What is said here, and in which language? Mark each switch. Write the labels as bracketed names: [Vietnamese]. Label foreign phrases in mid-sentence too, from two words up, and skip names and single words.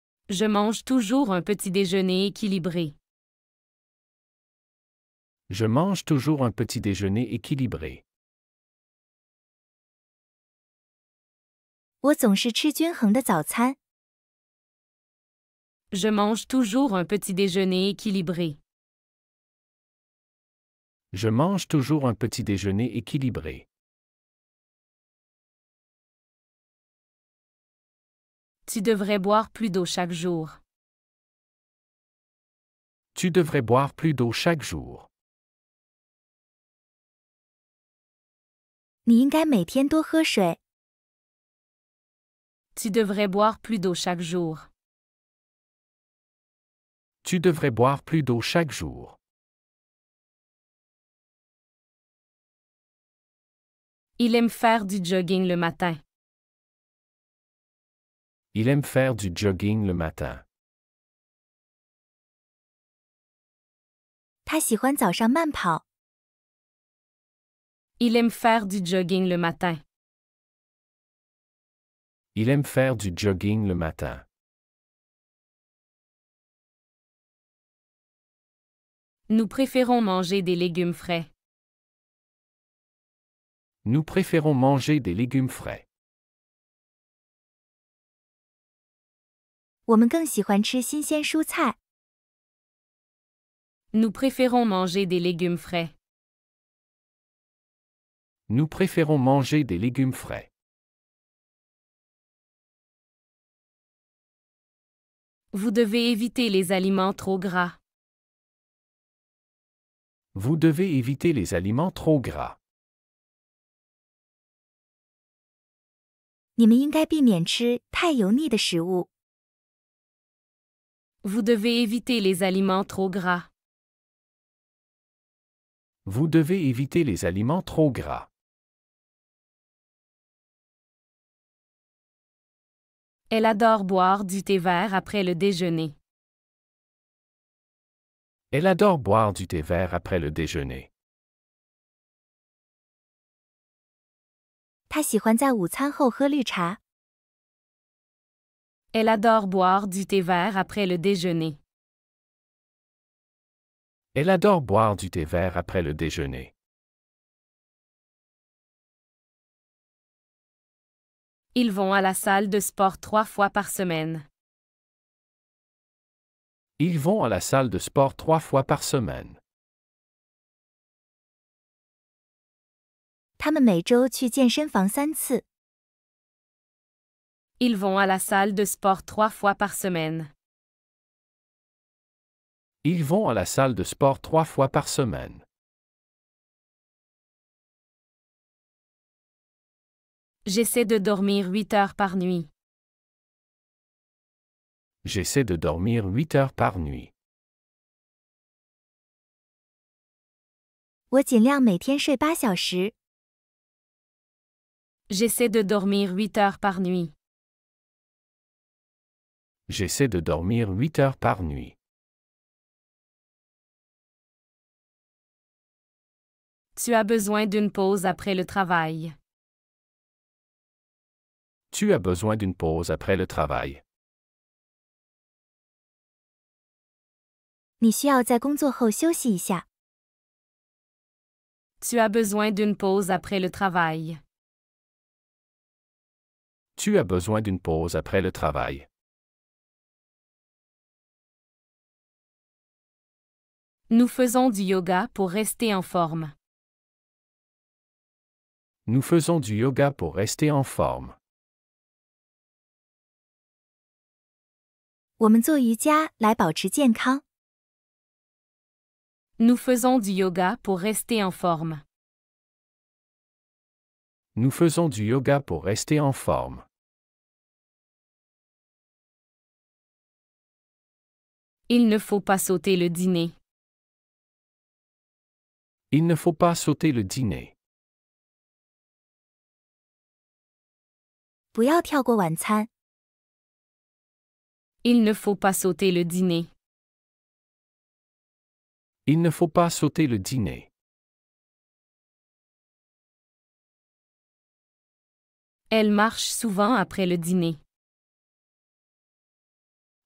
[French] Je mange toujours un petit déjeuner équilibré. Je mange toujours un petit déjeuner équilibré. [Chinese] 我总是吃均衡的早餐。 [French] Je mange toujours un petit déjeuner équilibré. Je mange toujours un petit déjeuner équilibré. Tu devrais boire plus d'eau chaque jour. Tu devrais boire plus d'eau chaque jour. [Chinese] 你应该每天多喝水。 [French] Tu devrais boire plus d'eau chaque jour. Tu devrais boire plus d'eau chaque jour. Il aime faire du jogging le matin. Il aime faire du jogging le matin. [Chinese] 他喜欢早上慢跑。 [French] Il aime faire du jogging le matin. Il aime faire du jogging le matin. Nous préférons manger des légumes frais. Nous préférons manger des légumes frais. [Chinese] 我们更喜欢吃新鲜蔬菜。 [French] Nous préférons manger des légumes frais. Nous préférons manger des légumes frais. Vous devez éviter les aliments trop gras. Vous devez éviter les aliments trop gras. [Chinese] 你们应该避免吃太油腻的食物。 [French] Vous devez éviter les aliments trop gras. Vous devez éviter les aliments trop gras. Elle adore boire du thé vert après le déjeuner. Elle adore boire du thé vert après le déjeuner. [Chinese] 他喜欢在午餐后喝绿茶。 [French] Elle adore boire du thé vert après le déjeuner. Elle adore boire du thé vert après le déjeuner. Ils vont à la salle de sport 3 fois par semaine. Ils vont à la salle de sport 3 fois par semaine. [Chinese] 他们每周去健身房3次。 [French] Ils vont à la salle de sport 3 fois par semaine. Ils vont à la salle de sport 3 fois par semaine. J'essaie de dormir 8 heures par nuit. J'essaie de dormir 8 heures par nuit. [Chinese] 我尽量每天睡8小时。 [French] J'essaie de dormir 8 heures par nuit. J'essaie de dormir 8 heures par nuit. Tu as besoin d'une pause après le travail. Tu as besoin d'une pause après le travail. [Chinese] 你需要在工作后休息一下。 [French] Tu as besoin d'une pause après le travail. Tu as besoin d'une pause après le travail. Nous faisons du yoga pour rester en forme. Nous faisons du yoga pour rester en forme. [Chinese] 我们做瑜伽来保持健康。 [French] Nous faisons du yoga pour rester en forme. Nous faisons du yoga pour rester en forme. Il ne faut pas sauter le dîner. Il ne faut pas sauter le dîner. [Chinese] 不要跳过晚餐。 [French] Il ne faut pas sauter le dîner. Il ne faut pas sauter le dîner. Elle marche souvent après le dîner.